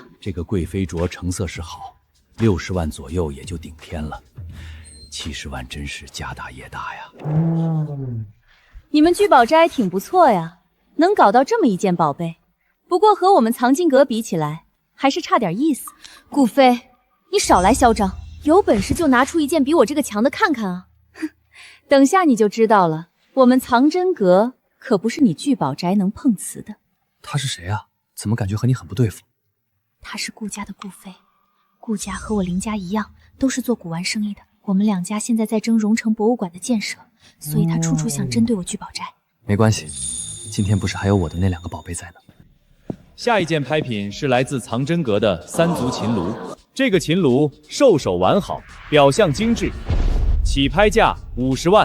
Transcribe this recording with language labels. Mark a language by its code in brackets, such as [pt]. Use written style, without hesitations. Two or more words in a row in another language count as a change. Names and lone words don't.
[zh] 這個貴妃鐲成色是好，60萬左右也就頂天了。70萬真是家大業大呀！你們聚寶齋挺不錯呀，能搞到這麼一件寶貝。不過和我們藏經阁比起來，還是差點意思。顧飛，你少來囂張，有本事就拿出一件比我這個強的看看啊！哼，等下你就知道了，我們藏真阁可不是你聚寶齋能碰瓷的。他是誰啊？怎么感覺和你很不對付？他是顧家的顧飛，顧家和我凌家一樣，都是做古玩生意的。我們2家現在在爭榮城博物館的建設，所以他處處想針對我聚寶齋。沒關係，今天不是還有我的那2個寶貝在呢。下一件拍品是來自藏真閣的3足秦爐，這個秦爐獸首完好，表象精緻，起拍價50萬。